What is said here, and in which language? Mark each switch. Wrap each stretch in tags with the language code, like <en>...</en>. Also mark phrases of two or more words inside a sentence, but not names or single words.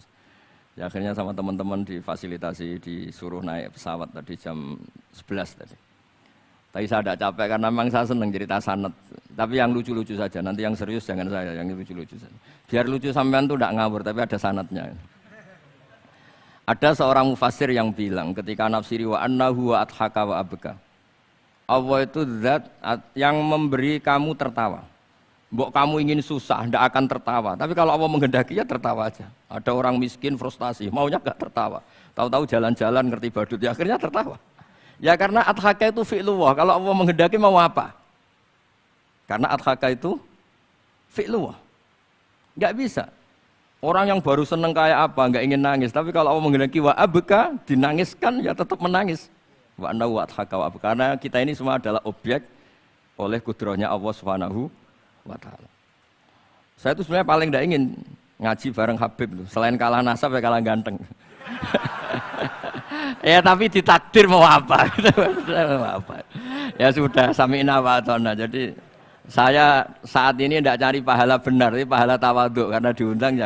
<id>Ya, akhirnya sama teman-teman difasilitasi disuruh naik pesawat tadi jam 11 tadi. Tapi saya tidak capek karena memang saya senang cerita sanad. Tapi yang lucu-lucu saja, nanti yang serius jangan saya, yang lucu-lucu saja. Biar lucu sampean tuh tidak ngawur, tapi ada sanadnya. Ada seorang mufassir yang bilang ketika nafsiri</id> <ar>وأنه وأضحك وأبكى.</ar> <id>Allah itu zat yang memberi kamu tertawa. Mbok kamu ingin susah, tidak akan tertawa. Tapi kalau Allah menghendaki ya tertawa aja. Ada orang miskin frustasi, maunya gak tertawa. Tahu-tahu jalan-jalan ngerti badut, ya akhirnya tertawa. Ya karena adhaka itu fi'lullah. Kalau Allah menghendaki mau apa? Karena adhaka itu fi'lullah. Gak bisa. Orang yang baru seneng kayak apa, gak ingin nangis. Tapi kalau Allah menghendaki</id> <ar>وأبكى,</ar> <id>dinangiskan ya tetap menangis.</id> <ar>وأن وأضحك وأبكى.</ar> <id>Karena kita ini semua adalah objek oleh kudrahnya Allah</id> <ar>سبحانه وتعالى.</ar> <id>Saya itu sebenarnya paling tidak ingin ngaji bareng Habib tuh. Selain kalah nasab ya kalah ganteng. Ya tapi ditakdir mau apa? Ya sudah</id> <ar>سمعنا وأطعنا.</ar> <id>Jadi saya saat ini tidak cari pahala benar, tapi pahala tawadhu karena diundang ya.</id>